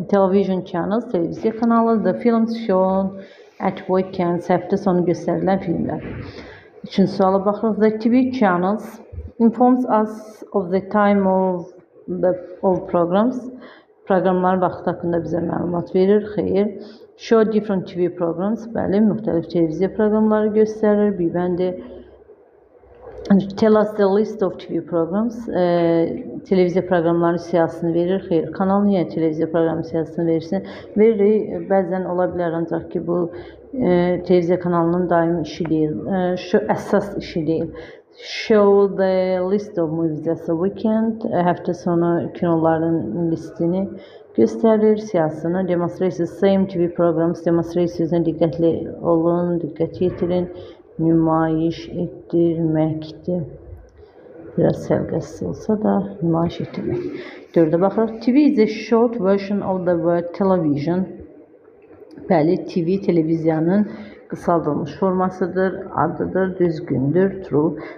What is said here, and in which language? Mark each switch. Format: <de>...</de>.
<en>Television channels,</en> <az>televiziya kanalı,</az> <en>the films shown at weekends,</en> <az>həftə sonu göstərilən filmlər. Üçüncü suala baxırıq.</az> <en>The TV channels informs us of the time of programs.</en> <az>Proqramların vaxtı haqqında bizə məlumat verir. Xeyr.</az> <en>Show different TV programs.</en> <az>Bəli, müxtəlif televiziya proqramları göstərir. Bir bəndi</az> <en>tell us the list of TV programs.</en> <az>Televiziya proqramlarının siyahısını verir. Xeyr. Kanal niyə televiziya proqramı siyahısını verirsin? Verir. Bəzən ola bilər ancaq ki, bu televiziya kanalının daimi işi deyil. Şu əsas işi deyil.</az> <en>Show the list of movies as a weekend.</en> <az>Həftə sonu kinoların listini göstərir, siyahısını.</az> <en>Demonstrate same TV programs.</en> <az>Demonstrate sözünə diqqətli olun, diqqət yetirin. Nümayiş etdirməkdir. Biraz sərgəsiz olsa da nümayiş etdirmək. 4-ə baxırıq.</az> <en>TV is a short version of the word television.</en> <az>Bəli, TV televiziyanın qısaldılmış formasıdır, adıdır, düzgündür, true.</az>